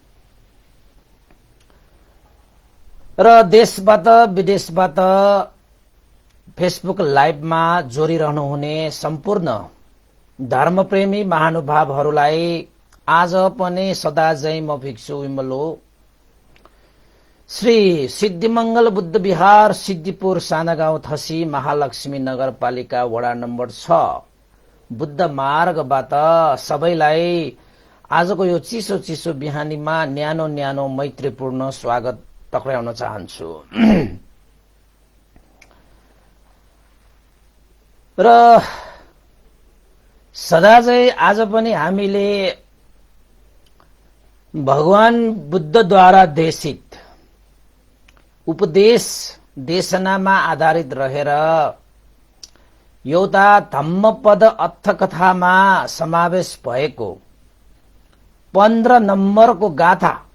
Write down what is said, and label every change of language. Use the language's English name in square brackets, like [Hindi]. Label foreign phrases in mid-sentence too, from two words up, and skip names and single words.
[Nepali] र देशबाट विदेशबाट फेसबुक लाइभमा जोडिरहनुहुने सम्पूर्ण धर्मप्रेमी महानुभावहरूलाई आज पनि सदा झै म भिक्षु विमलो श्री सिद्धिमंगल बुद्ध विहार सिद्धिपुर सानागाउँ थसी महालक्ष्मी नगरपालिका वडा नम्बर 6 बुद्ध मार्गबाट सबैलाई आजको यो चिसो चिसो बिहानीमा न्यानो न्यानो मैत्रीपूर्ण स्वागत टक्राउन चाहन्छु। र सदाझै आज पनि हामीले भगवान बुद्धद्वारा देशित उपदेश देशनामा आधारित रहेर एउटा धम्मपद अर्थकथामा समावेश भएको 15 नम्बरको गाथा